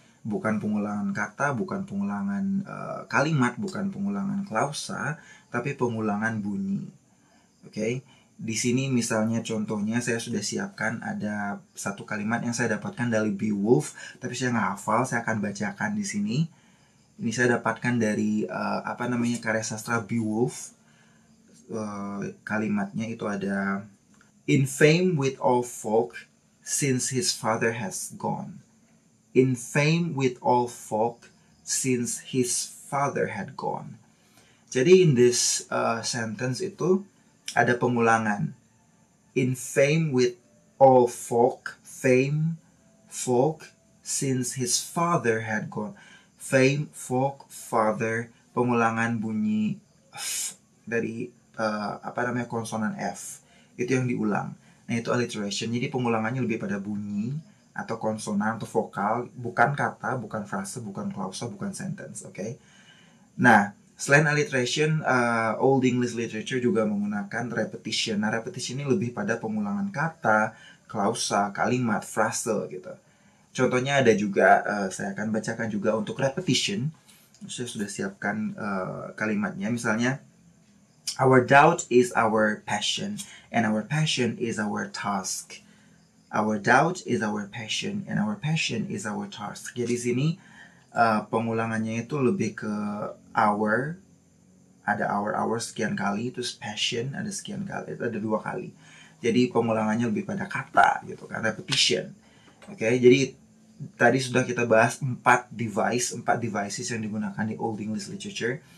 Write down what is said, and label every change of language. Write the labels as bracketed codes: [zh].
[id] Bukan pengulangan kata, bukan pengulangan kalimat, bukan pengulangan klausa, tapi pengulangan bunyi. Oke, di sini misalnya contohnya saya sudah siapkan ada satu kalimat yang saya dapatkan dari Beowulf, tapi saya nggak hafal, saya akan bacakan di sini. Ini saya dapatkan dari karya sastra Beowulf. Kalimatnya itu ada, [en] in fame with all folk since his father has gone. In fame with all folk since his father had gone. [id] Jadi [en] in this sentence [id] itu ada pengulangan. [en] In fame with all folk, fame, folk, since his father had gone. [id] Fame, folk, father, pengulangan bunyi f dari konsonan F. Itu yang diulang. Nah, itu alliteration. Jadi pengulangannya lebih pada bunyi atau konsonan atau vokal, bukan kata, bukan frase, bukan klausa, bukan sentence, oke? Nah, selain alliteration, Old English Literature juga menggunakan repetition. Nah, repetition ini lebih pada pengulangan kata, klausa, kalimat, frase gitu. Contohnya ada juga, saya akan bacakan juga untuk repetition. Saya sudah siapkan kalimatnya. Misalnya, [en] our doubt is our passion, and our passion is our task. Our doubt is our passion, and our passion is our task. [id] Jadi sini pengulangannya itu lebih ke our, ada our sekian kali, terus passion ada sekian kali, itu ada 2 kali. Jadi pengulangannya lebih pada kata gitu kan, repetition. Oke, jadi tadi sudah kita bahas 4 devices yang digunakan di Old English Literature.